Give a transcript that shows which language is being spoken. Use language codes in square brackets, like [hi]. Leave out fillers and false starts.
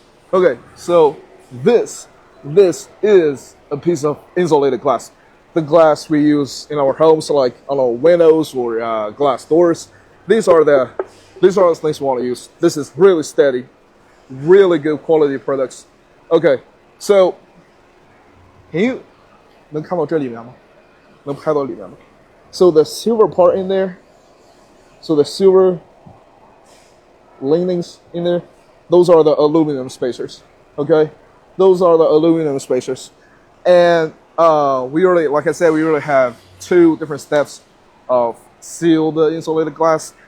[en] Okay, so this is a piece of insulated glass. The glass we use in our homes, like on our windows or glass doors. These are the things we want to use. This is really steady, really good quality products. [zh] Okay, so能看到这里面吗？能拍到里面吗？ [en] So the silver part in there, so the silver linings in there, those are the aluminum spacers. Okay, those are the aluminum spacers, and we really, like I said, we really have two different steps of seal the insulated glass.